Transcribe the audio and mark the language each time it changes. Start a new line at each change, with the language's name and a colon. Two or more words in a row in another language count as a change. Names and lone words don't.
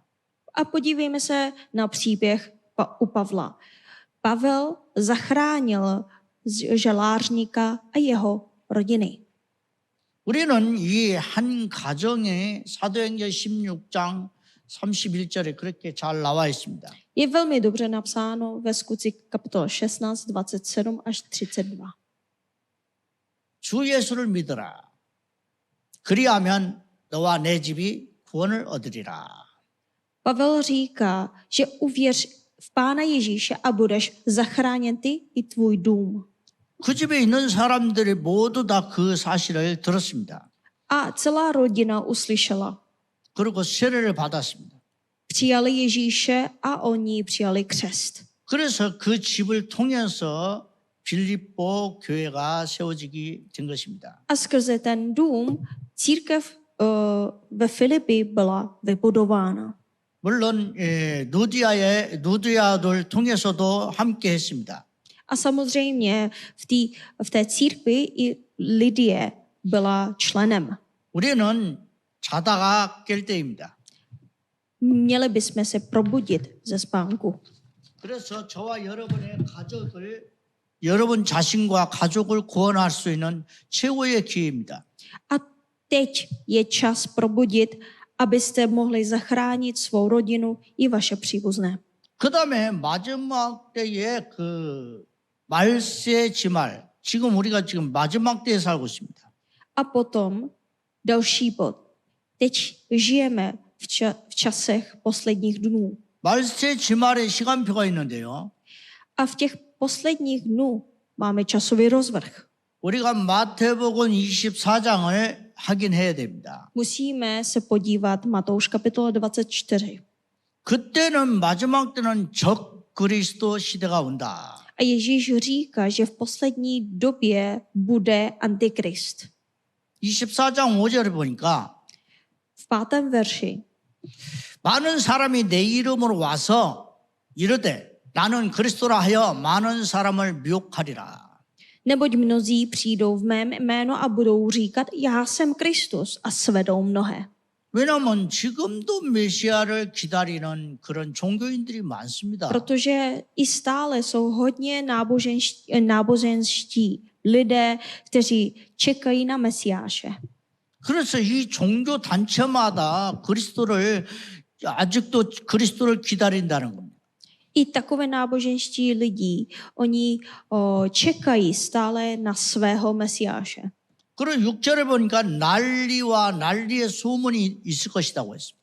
Czech: A podívejme se na příběh u Pavla. Pavel zachránil žalářníka a jeho rodiny.
Korean: 우리는 이 한 가정에 사도행전 16장 31절에 그렇게 잘 나와 있습니다.
Czech: Je velmi dobře napsáno ve Skutcích kapitole 16, 27 až 32.
Korean: 주 예수를 믿어라. 그리하면 너와 내 집이 구원을 얻으리라.
Czech: Pavel říká, že uvěř v Pána Ježíše a budeš zachráněn ty i tvůj dům.
Korean: 그 집에 있는 사람들이 모두 다 그 사실을 들었습니다.
Czech: A celá rodina uslyšela.
Korean: 그리고 세례를 받았습니다.
Czech: Přijali Ježíše a oni přijali křest.
Korean: 그래서 그 집을 통해서 빌립보 교회가 세워지게 된 것입니다.
Czech: A skrze ten dům církev ve Filipi byla vybudována.
Korean: 물론 누디아를 통해서도 함께 했습니다.
Czech: A samozřejmě v té církvi i Lidie byla členem.
Korean: 우리는 자다가 깰 때입니다.
Czech: Měli bychom se probudit ze spánku.
Korean: 그래서 저와 여러분 자신과 가족을 구원할 수 있는 최고의 기회입니다.
Czech: A Teď je čas probudit, abyste mohli zachránit svou rodinu i vaše příbuzné.
Korean: 그 다음에 마지막 때에 그 말세 지말. 지금 우리가 지금 마지막 때에 살고 있습니다.
Czech: A potom další bod. Teď žijeme v časech posledních dnů.
Korean: 말세 지말의 시간표가 있는데요.
Czech: A v těch posledních dnů máme časový rozvrh.
Korean: 우리가 마태복음 24장을 확인해야 됩니다.
Czech: Musíme se podívat Matouš kapitola 24.
Korean: 그때는 마지막 때는 적 그리스도 시대가 온다.
Czech: A Ježíš říká, že v poslední době bude antikrist.
Korean: 24장 5절을 보니까
Czech: V 5. verši
Korean: 많은 사람이 내 이름으로 와서 이르되 나는 그리스도라 하여 많은 사람을 미혹하리라.
Czech: Neboť mnozí přijdou v mém jméno a budou říkat, já jsem Kristus a svedou mnohé.
Korean: 왜냐하면 지금도 메시아를 기다리는 그런 종교인들이 많습니다.
Czech: Protože i stále jsou hodně náboženští lidé, kteří čekají na Mesiáše.
Korean: 그래서 이 종교 단체마다 아직도 그리스도를 기다린다는 겁니다.
Czech: I takové náboženští lidí, oni čekají stále na svého Mesiáše.
Korean: 그리고 6절에 보니까 난리의 소문이 있을 것이라고 했습니다.